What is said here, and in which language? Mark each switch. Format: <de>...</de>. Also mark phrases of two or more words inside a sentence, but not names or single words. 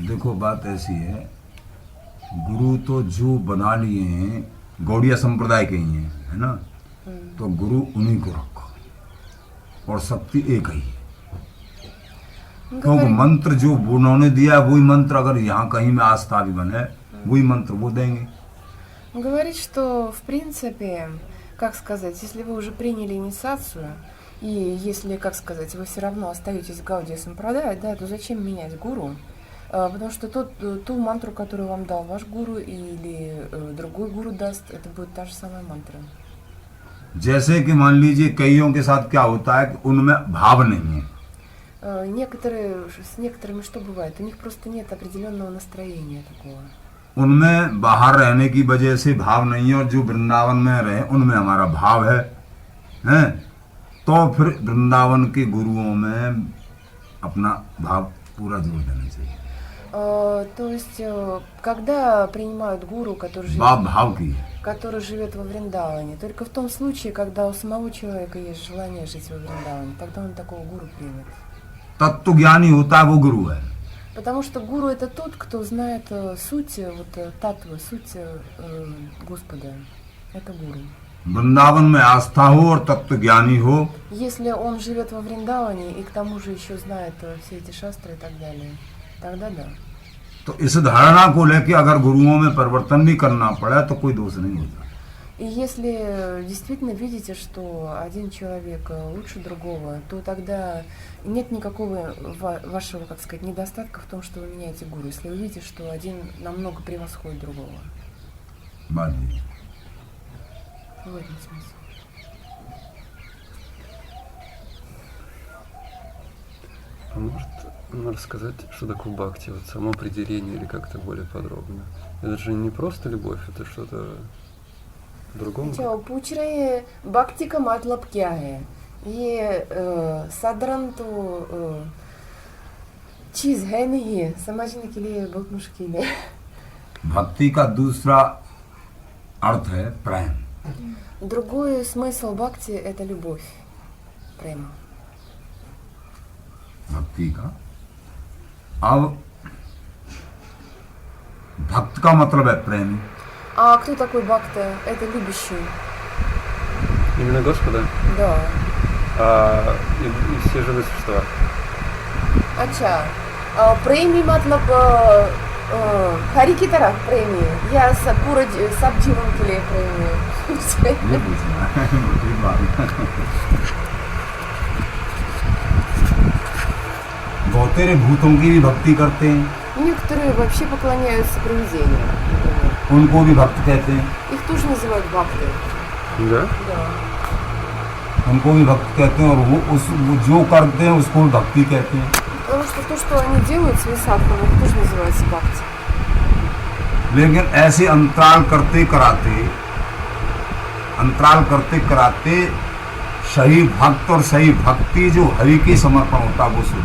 <hi>देखो बात ऐसी है, गुरु तो जो बना लिए हैं गौड़िया संप्रदाय के ही हैं, है ना? तो गुरु उन्हीं को रखो और शक्ति एक ही है। क्योंकि मंत्र जो उन्होंने दिया वही मंत्र अगर यहाँ कहीं में आस्था भी बने वही मंत्र वो देंगे।</hi> <ru>Он говорит, что в принципе, как сказать, если вы уже приняли инициацию, и если, как сказать, вы все равно остаетесь в Гаудия Сампрадая, да, то зачем менять гуру? Потому что ту мантру, которую вам дал ваш гуру или другой гуру даст, это будет та же самая мантра.</ru> <hi>जैसे कि मान लीजिए कईयों के साथ क्या होता है कि उनमें भाव नहीं है।</hi> <ru>С некоторыми что бывает? У них просто нет определенного настроения такого.</ru> <hi>उनमें बाहर रहने की वजह से भाव नहीं है और जो वृंदावन में रहे उनमें हमारा भाव है, हैं? तो फिर वृंदावन के गुरुओं में अपना भाव पूरा जोर देना चाहिए।</hi> <ru>То есть, когда принимают гуру, который</ru> <hi>बाप भाव की है।</hi> <ru>живет во Вриндаване, только в том случае, когда у самого человека есть желание жить во Вриндаване, тогда он такого гуру примет.</ru> <hi>तत्व ज्ञानी होता है वो गुरु है।</hi> <ru>Потому что гуру это тот, кто знает суть, татвы, суть Господа. Это гуру.</ru> <hi>वृंदावन में आस्था हो और तत्व ज्ञानी हो,</hi> <ru>Если он живет во Вриндаване и к тому же еще знает все эти шастры и так далее, тогда да.</ru> <hi>तो इस धारणा को लेके अगर गुरुओं में परिवर्तन भी करना पड़ा तो कोई दोष नहीं होता।</hi> <ru>И если действительно видите, что один человек лучше другого, то тогда нет никакого вашего, как сказать, недостатка в том, что вы меняете гуру, если вы видите, что один намного превосходит другого.</ru> <hi>बात ये।</hi> <ru>В этом смысле. А может, рассказать, что такое бхакти, вот само определение или как-то более подробно? Это же не просто любовь, это что-то по-другому?</ru> <hi>अच्छा, पूछ रहे हैं भक्ति का मतलब क्या है? ये साधारण तो चीज है नहीं है, समझने के लिए बहुत मुश्किल है. भक्ति का दूसरा अर्थ है प्रेम।</hi> <ru>Другой смысл бхакти – это любовь, према.</ru> <hi>भक्ति का अब भक्त का मतलब है प्रेमी।</hi> <ru>А кто такой бхакта? Это любящий. Именно Господа? Да. И все живые существа?</ru> <hi>अच्छा, प्रेमी मतलब हरि की तरह प्रेमी या पूरा सब जीवन के लिए प्रेमी? ये पूछना है मोटी बात। बहुतेरे भूतों की भी भक्ति करते हैं।</hi> <ru>Некоторые вообще поклоняются привидениям, например.</ru> <hi>उनको भी भक्त कहते हैं।</hi> <ru>Их тоже называют бхакты. Да? Да.</ru> <hi>उनको भी भक्त कहते हैं और वो जो करते हैं उसको भी भक्ति कहते हैं।</hi> <ru>Потому что то, что они делают с висадком, это тоже называется бхакти.</ru> <hi>लेकिन ऐसे अंतराल करते कराते सही भक्त और सही भक्ति जो हरि की समर्पण होता है वो शुद्ध।</hi>